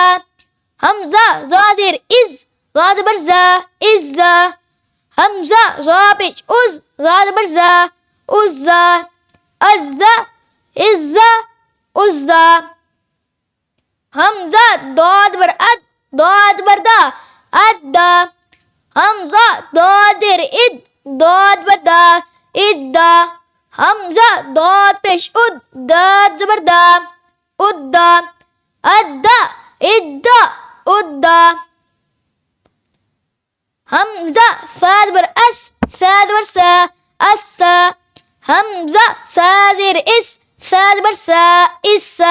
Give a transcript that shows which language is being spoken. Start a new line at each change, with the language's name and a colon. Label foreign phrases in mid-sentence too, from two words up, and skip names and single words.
Urdu: حمزہ زا زیر از زا زبر زا ازا. حمزہ زا پیش از زا زبر زا ازا. ازا ازا ازا. حمزہ داد بر اد داد بر دا ادا. حمزہ داد زیر اد داد بر دا ادا. حمزہ داد پیش اد داد زبر دا ادا. ادا ادا ادا. حمزہ فا زبر اس فا زبر سا اسا. حمزہ سا زیر اس سا زبر سا اسا.